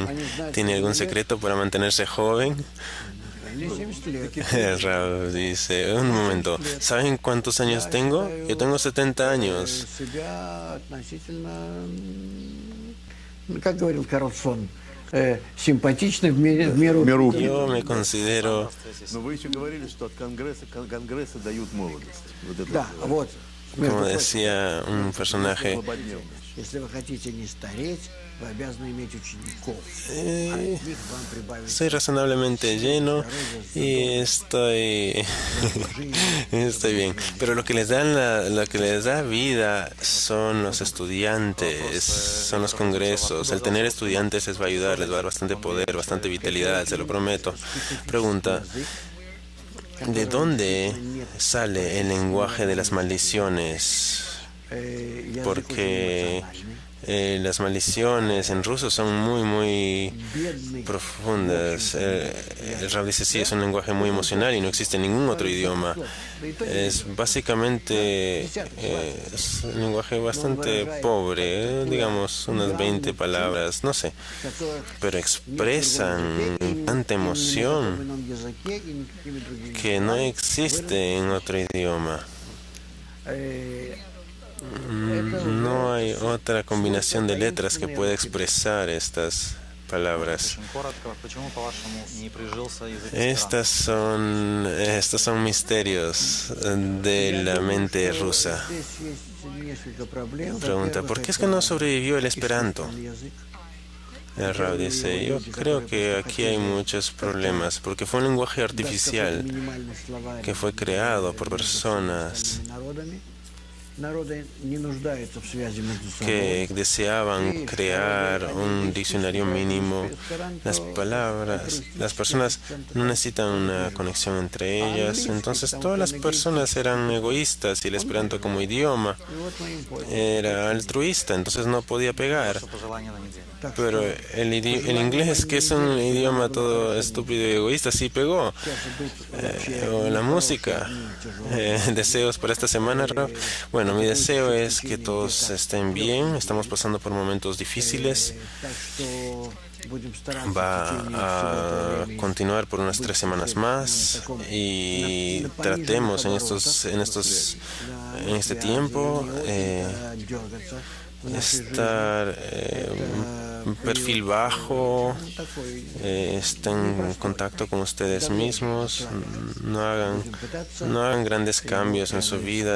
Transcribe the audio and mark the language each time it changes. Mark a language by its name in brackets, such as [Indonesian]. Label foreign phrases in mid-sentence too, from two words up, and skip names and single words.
[Spanish] ¿Tiene algún secreto para mantenerse joven? El Rab dice, un momento, ¿saben cuántos años tengo? Yo tengo 70 años. [Russian] симпатичный в меру. [Spanish] Yo me considero, [Russian] Но вы еще говорили, что от Конгресса дают молодость. Вот это Да, вот. [Spanish] como decía un personaje, [Russian] злободневность. Если вы хотите не стареть, вы обязаны иметь учеников. eh, От них вам прибавить [Spanish] soy razonablemente lleno y estoy estoy bien. Pero lo que les lo que les da vida son los estudiantes, son los congresos. El tener estudiantes les va a ayudar, les va a dar bastante poder, bastante vitalidad, se lo prometo. Pregunta, ¿de dónde sale el lenguaje de las maldiciones? [Russian] язык очень [Spanish] Porque [Russian] эмоциональный. [Spanish] las maldiciones en ruso son muy [Russian] Бедный. [Spanish] profundas. El Rab dice, sí, es un lenguaje muy emocional y no existe ningún otro idioma. Es básicamente es un lenguaje bastante pobre, digamos unas 20 palabras, no sé, [Russian] которых [Spanish] pero expresan tanta [Russian] ни на [Spanish] emoción [Russian] каком ином языке и никакими другими [Spanish] que no existe en otro idioma. No hay otra combinación de letras que pueda expresar estas palabras. [Russian] Очень коротко, почему, по-вашему, не прижился язык эсперанто? [Spanish] Estos son misterios de la mente rusa. [Russian] Здесь есть несколько проблем. [Spanish] Pregunta, ¿por qué es que no sobrevivió el esperanto? El Rab dice, yo creo que aquí hay muchos problemas, porque fue un lenguaje artificial que fue creado por personas [Russian] Народы не нуждаются в связи между собой. [Spanish] que deseaban crear un diccionario mínimo. Las personas no necesitan una conexión entre ellas, entonces todas las personas eran egoístas y el esperanto como idioma [Russian] И вот мы им пользуемся. [Spanish] era altruista, entonces no podía pegar. [Russian] Ваше пожелание на неделю. Так [Spanish] Pero [Russian] что [Spanish] el inglés, que es un idioma todo estúpido y egoísta, sí pegó. [Russian] сейчас быть вообще [Spanish] O la música. Deseos para esta semana, Rab. Bueno, mi deseo es que todos estén bien. Estamos pasando por momentos difíciles. [Russian] так что будем стараться в [Spanish] Va [Russian] течение всего [Spanish] a [Russian] этого времени [Spanish] continuar por unas 3 semanas más y tratemos en este tiempo estar un perfil bajo, estén en contacto con ustedes mismos, no hagan grandes cambios en su vida.